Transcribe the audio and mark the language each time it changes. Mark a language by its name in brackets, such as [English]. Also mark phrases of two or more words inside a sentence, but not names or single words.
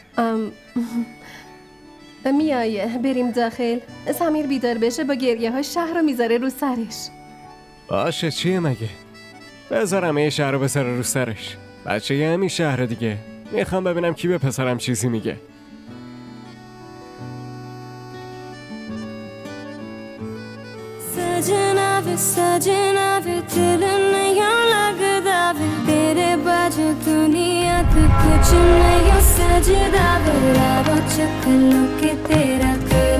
[Persian] میای بریم داخل؟ سمیر بیدار بشه با گریه ها شهر رو میذاره رو سرش. باشه چیه مگه؟ بذارم یه شهر رو بذاره رو سرش. بچه یه همین شهر دیگه. میخوام ببینم کی به پسرم چیزی میگه. [Punjabi] ਸਜਣਾ ਵੇ ਦਿਲ ਨਹੀਂ ਲੱਗਦਾ ਵੇ ਤੇਰੇ ਬਾਜੂ ਦੁਨੀਆ ਤੋਂ ਕੁਝ ਨਹੀਂ ਸਜਦਾ ਵੇ ਰਾਵੋ ਚਕਲੋ ਕੇ ਤੇਰਾ